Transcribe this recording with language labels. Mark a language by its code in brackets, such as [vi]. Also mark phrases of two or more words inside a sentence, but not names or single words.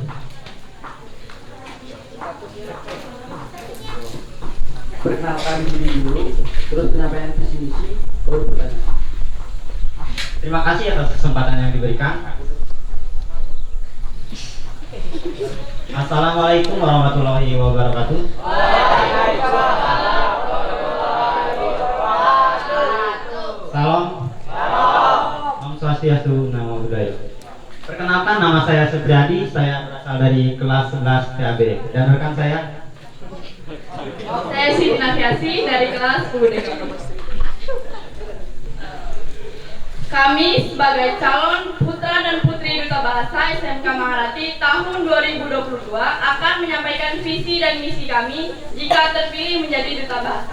[id] Perkenalkan diri dulu, terus penyampaian visi misi, baru pertanyaan. Terima kasih atas kesempatan yang diberikan. [ar] السلام عليكم ورحمة الله وبركاته. [id] Salam. [sa] ॐ स्वस्त्यस्तु, [pi] Namo Buddhaya. [id] Perkenalkan, nama saya Supriyadi, saya berasal dari kelas 11 TAB, dan rekan saya Siti Nafiasi dari kelas 10D. Kami sebagai calon putra dan putri duta bahasa SMK Maharati tahun 2022 akan menyampaikan visi dan misi kami jika terpilih menjadi duta bahasa.